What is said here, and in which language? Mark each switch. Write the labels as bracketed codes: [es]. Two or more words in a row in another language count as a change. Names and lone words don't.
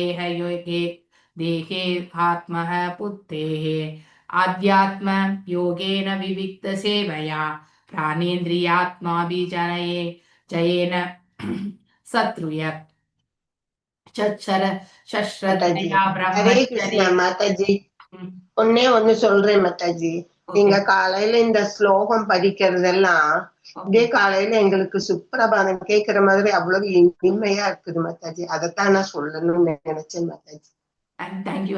[sa] देहे आत्मः पुत्रेः आध्यात्म योगेन विविक्त सेवया प्राणेन्द्रियात्माभिजनये जयेन शत्रुय [ta] ஹரே கிருஷ்ணா மாதாஜி. ஒன்னே ஒண்ணு சொல்றேன் மாதாஜி. நீங்க காலையில இந்த ஸ்லோகம் படிக்கிறதெல்லாம் இதே காலையில எங்களுக்கு சுப்பிரபாதம் கேட்கிற மாதிரி அவ்வளவு இனிமையா இருக்குது மாதாஜி. அதைத்தான் நான் சொல்லணும்னு நினைச்சேன் மாதாஜி. தேங்க்யூ.